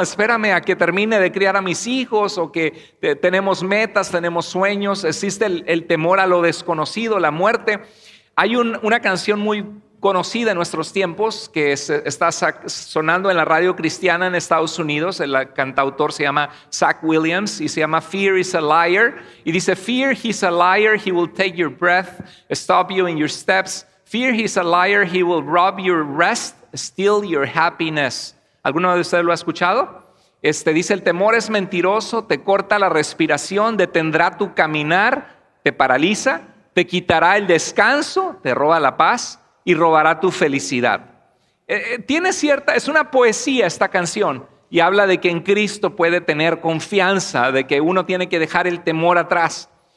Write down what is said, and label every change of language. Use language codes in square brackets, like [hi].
[es] Espérame a que termine de criar a mis hijos, o que tenemos metas, tenemos sueños. Existe el temor a lo desconocido, la muerte. Hay una canción muy conocida en nuestros tiempos que está sonando en la radio cristiana en Estados Unidos. El cantautor se llama Zach Williams y se llama Fear is a Liar. [en] Y dice, Fear, he's a liar, he will take your breath, stop you in your steps. Fear, he's a liar, he will rob your rest, steal your happiness. [es] ¿Alguno de ustedes lo ha escuchado? Dice, el temor es mentiroso, te corta la respiración, detendrá tu caminar, te paraliza, te quitará el descanso, te roba la paz y robará tu felicidad. Es una poesía esta canción, y habla de que en Cristo puede tener confianza, de que uno tiene que dejar el temor atrás.